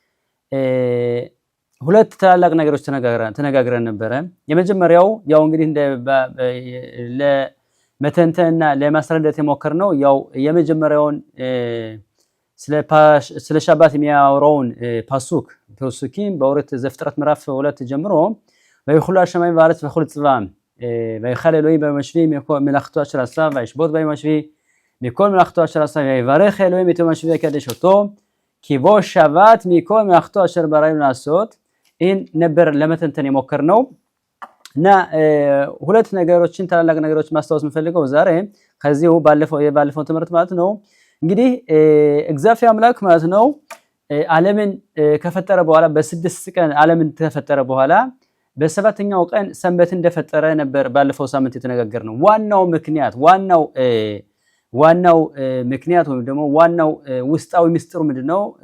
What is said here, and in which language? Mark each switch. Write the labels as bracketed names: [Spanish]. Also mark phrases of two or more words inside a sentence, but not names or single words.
[Amharic] ሁለት ታላላቅ ነገሮች ተነጋግረን ነበረ። የመጀመሪያው ያው እንግዲህ ለመተንተንና ለማስረዳት የሞከርነው ያው የመጀመሪያውን ስለ ሻባት የሚያወራውን ፓሱኪም በኦሪት ዘፍጥረት ምዕራፍ 2 ጀምሮ [Hebrew] ויכלו השמיים והארץ וכל צבאם ויחל אלוהים ביום השביעי מלאכתו אשר עשה וישבות ביום השביעי מכל מלאכתו אשר עשה ויברך אלוהים את יום השביעי ויקדש אותו כי בו שבת מכל מלאכתו אשר ברא לעשות. [Amharic] ይህን ነበር ለመተንተን የሞከርነው እና ሁለት ነገሮችን ታላላቅ ነገሮች ማስታወስ የምፈልገው ዛሬ ከዚሁ ባለፈው ትምህርት ማለት ነው። እንግዲህ እግዚአብሔር አምላክ ማለት ነው ዓለምን ከፈጠረ በኋላ በስድስት ቀን ዓለምን ከፈጠረ በኋላ በሰባተኛው ቀን ሰንበት እንደፈጠረ ነበር ባለፈው ሳምንት የተነጋገርነው። ዋናው ምክንያት ወይም ደግሞ ዋናው ውስጣዊ ምስጢሩ ምንድነው?